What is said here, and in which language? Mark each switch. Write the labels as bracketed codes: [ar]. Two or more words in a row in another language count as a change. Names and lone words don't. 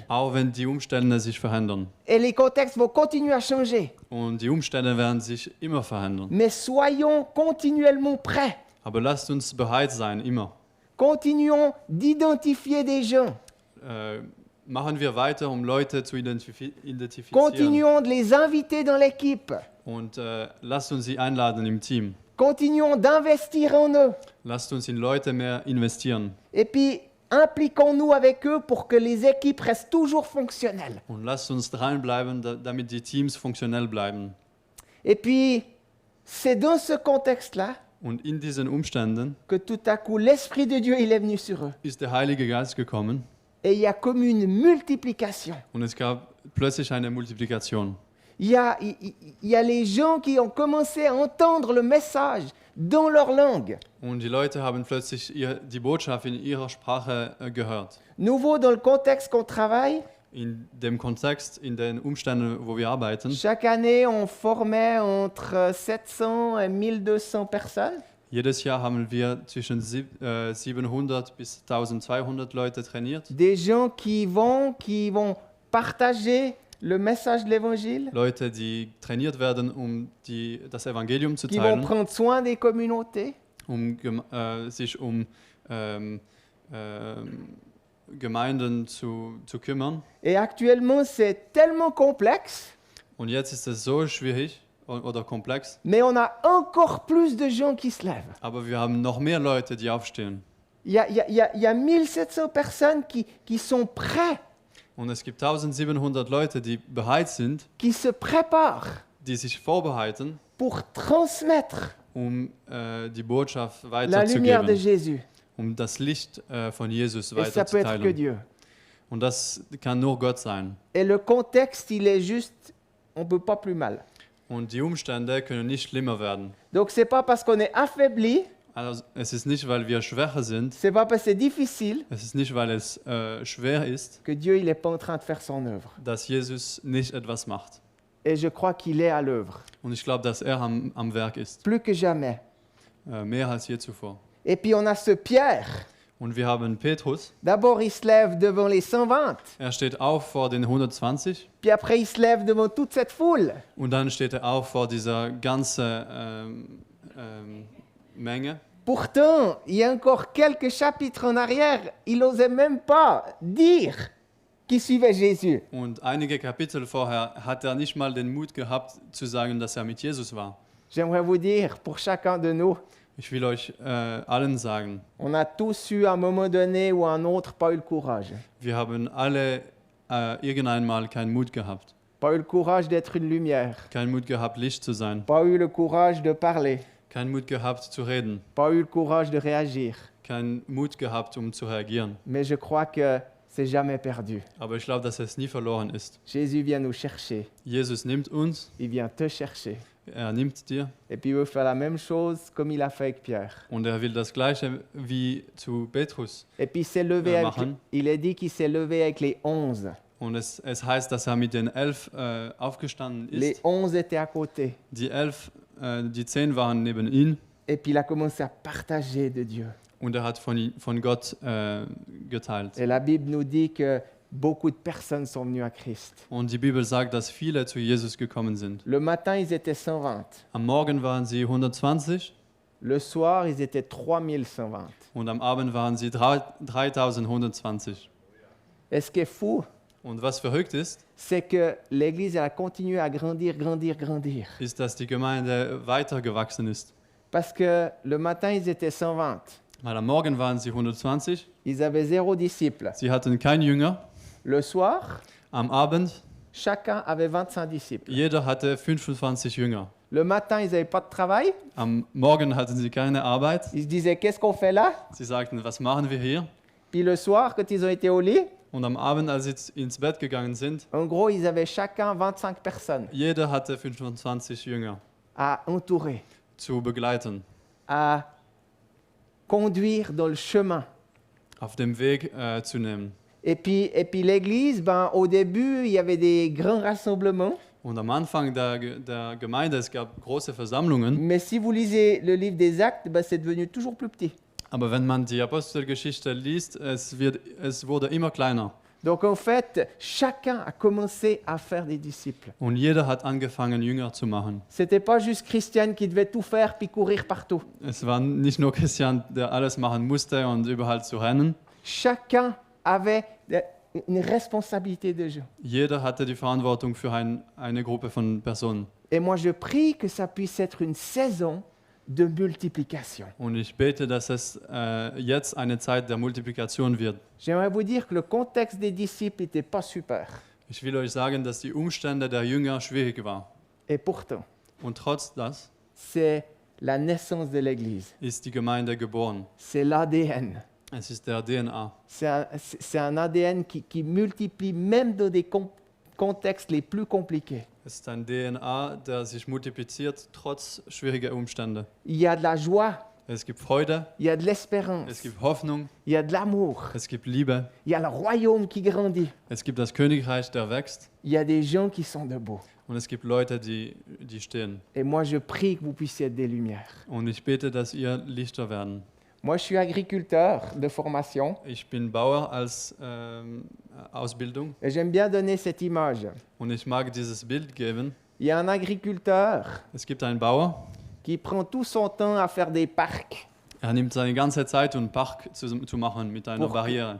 [de] auch wenn die Umstände sich verändern. [fr] Et les contextes vont continuer à changer. [de] Und die Umstände werden sich immer verändern. [fr] Mais soyons continuellement prêts. [de] Aber lasst uns bereit sein, immer. [fr] Continuons d'identifier des gens. [de] Machen wir weiter, um Leute zu identifizieren. [fr] Continuons de les inviter dans l'équipe. [de] Und lasst uns sie einladen im Team. [fr] Continuons d'investir en eux. [de] Lasst uns in Leute mehr investieren. [fr] Et puis, impliquons-nous avec eux pour que les équipes restent toujours fonctionnelles. [de] Und lasst uns dranbleiben, damit die Teams funktionell bleiben. [fr] Et puis, c'est dans ce contexte-là [de] Und in diesen Umständen [fr] que tout à coup, l'Esprit de Dieu, il est venu sur eux. [de] ist der Heilige Geist gekommen [fr] Et il y a comme une multiplication. [de] und es gab plötzlich eine Multiplikation. [fr] Il y a les gens qui ont commencé à entendre le message dans leur langue. [de] Und die Leute haben plötzlich die Botschaft in ihrer Sprache gehört. [fr] Nouveau dans le contexte qu'on travaille, [de] In dem Kontext, in den Umständen, wo wir arbeiten. [fr] chaque année, on formait entre 700 et 1200 personnes. [de] Jedes Jahr haben wir zwischen 700 bis 1200 Leute trainiert. [fr] Des gens qui vont partager le message de l'Évangile, [de] Leute, die trainiert werden, um das Evangelium zu [fr] qui vont [de] teilen, [fr] prendre soin des communautés. [de] sich um Gemeinden zu kümmern. [fr] Et actuellement, c'est tellement complexe, [de] Und jetzt ist es so schwierig oder komplex, [fr] mais on a encore plus de gens qui se lèvent. [de] aber wir haben noch mehr Leute, die aufstehen. [fr] Il y a 1700 personnes qui sont prêts, [de] Und es gibt 1700 Leute, die bereit sind, [fr] qui se préparent [de] die sich vorbereiten, [fr] pour transmettre [de] um die Botschaft [fr] la lumière de [de] weiterzugeben, [fr] Jésus. [de] um das Licht von Jesus [fr] Et ça peut être que [de] weiterzuteilen. [fr] Dieu. [de] Und das kann nur Gott sein. [fr] Et le contexte, il est juste, on ne peut pas plus mal. [de] Und die Umstände können nicht schlimmer werden. [fr] Donc, ce n'est pas parce qu'on est affaibli, [de] Also es ist nicht, weil wir schwächer sind, [fr] ce n'est pas parce que c'est difficile [de] es ist nicht, weil es schwer ist, [fr] que Dieu il est pas en train de faire son œuvre. [de] dass Jesus nicht etwas macht. [fr] Et je crois qu'il est à l'œuvre, [de] Und ich glaube, dass er am Werk ist, [fr] plus que jamais. [de] mehr als je zuvor. [fr] Et puis on a ce Pierre. [de] Und wir haben Petrus, [fr] D'abord, il se lève devant les 120. [de] er steht auf vor den 120 [fr] Puis après, il se lève devant toute cette foule. [de] und dann steht er auf vor dieser ganzen Menge. [fr] Pourtant, il y a encore quelques chapitres en arrière, il n'osait même pas dire qu'il suivait Jésus. [de] Und einige Kapitel vorher hat er nicht mal den Mut gehabt zu sagen, dass er mit Jesus war. [fr] J'aimerais vous dire, pour chacun de nous, [de] Ich will euch allen sagen, [fr] On a tous eu à un moment donné ou à un autre pas eu le courage. [de] wir haben alle irgendwann mal keinen Mut gehabt. [fr] Pas eu le courage d'être une lumière. [de] Keinen Mut gehabt, Licht zu sein. [fr] Pas eu le courage de parler. [de] Keinen Mut gehabt, zu reden. [fr] Pas eu le courage de réagir. [de] Keinen Mut gehabt, zu reagieren. [fr] Mais je crois que c'est jamais perdu. [de] Aber ich glaube, dass es nie verloren ist. [fr] Jésus vient nous chercher. [de] Jesus nimmt uns, [fr] Il vient te chercher. [de] er nimmt dir [fr] Et puis il veut faire la même chose comme il a fait avec Pierre. [de] und er will das Gleiche wie zu Petrus [fr] Et puis il s'est levé [de] machen. [fr] il est dit qu'il s'est levé avec les 11. [de] Und es heißt, dass er mit den 11 aufgestanden [fr] Les [de] ist. [fr] 11 étaient à côté. [de] Die 10 waren neben ihm [fr] Et puis il a commencé à partager de Dieu. [de] und er hat von Gott geteilt. [fr] Et la Bible nous dit que beaucoup de personnes sont venues à Christ. [de] Und die Bibel sagt, dass viele zu Jesus gekommen sind. [fr] Le matin, ils étaient 120. [de] Am Morgen waren sie 120 [fr] Le soir, ils étaient 3120. [de] und am Abend waren sie 3120. [fr] Et ce qui est fou, [de] Und was verrückt ist, [fr] c'est que l'Église elle a continué à grandir, grandir, grandir. [de] ist, dass die Gemeinde weitergewachsen ist. [fr] Parce que le matin, ils étaient 120. [de] Weil am Morgen waren sie 120, [fr] Ils avaient 0 disciples. [de] sie hatten keinen Jünger. [fr] Le soir, [de] Am Abend, [fr] chacun avait 25 disciples. [de] jeder hatte 25 Jünger. [fr] Le matin, ils n'avaient pas de travail. [de] Am Morgen hatten sie keine Arbeit. [fr] Ils se disaient, qu'est-ce qu'on fait là? [de] Sie sagten, was machen wir hier? [fr] Puis le soir, quand ils ont été au lit, [de] Und am Abend, als sie ins Bett gegangen sind, [fr] en gros, ils avaient chacun 25 personnes [de] jeder hatte 25 Jünger [fr] à entourer, [de] zu begleiten, [fr] à conduire dans le chemin. [de] auf dem Weg zu nehmen. [fr] Et puis l'Église, ben, au début, il y avait des grands rassemblements. [de] Und am Anfang der Gemeinde, es gab große Versammlungen, [fr] Mais si vous lisez le livre des Actes, ben, c'est devenu toujours plus petit. [de] aber wenn man die Apostelgeschichte liest, es wurde immer kleiner. [fr] Donc en fait, chacun a commencé à faire des disciples. [de] Und jeder hat angefangen, Jünger zu machen. [fr] C'était pas juste Christiane qui devait tout faire puis courir partout. [de] Es war nicht nur Christian, der alles machen musste und überall zu rennen. [fr] Chacun avait une responsabilité de jeu. [de] Jeder hatte die Verantwortung für eine Gruppe von Personen. [fr] Et moi, je prie que ça puisse être une saison de multiplication. [de] Und ich bete, dass es jetzt eine Zeit der Multiplikation wird. [fr] J'aimerais vous dire que le contexte des disciples n'était pas super. [de] Ich will euch sagen, dass die Umstände der Jünger schwierig waren. [fr] Et pourtant, [de] Und trotz das [fr] c'est la naissance de l'Église. [de] ist die Gemeinde geboren. [fr] C'est l'ADN. [de] Es ist der DNA. [fr] C'est un ADN qui multiplie même dans des contextes les plus compliqués. [de] Es ist ein DNA, der sich multipliziert trotz schwieriger Umstände. [fr] Il y a de la joie, [de] Es gibt Freude, [fr] il y a de [de] es [fr] l'espérance, [de] gibt Hoffnung, [fr] il y a de l'amour, [de] es gibt Liebe, [fr] il y a le royaume qui grandit, [de] es gibt das Königreich, der wächst [fr] il y a des gens qui sont debout. [de] und es gibt Leute, die stehen. [fr] Et moi, je prie que vous puissiez être des lumières. [de] Und ich bete, dass ihr Lichter werden. [fr] Moi, je suis agriculteur de formation [de] Ich bin Bauer als Ausbildung [fr] et j'aime bien donner cette image. [de] und ich mag dieses Bild geben. [fr] Il y a un agriculteur [de] Es gibt einen Bauer, [fr] qui prend tout son temps à faire des parcs [de] er nimmt seine ganze Zeit, um einen Park zu machen mit einer Barriere,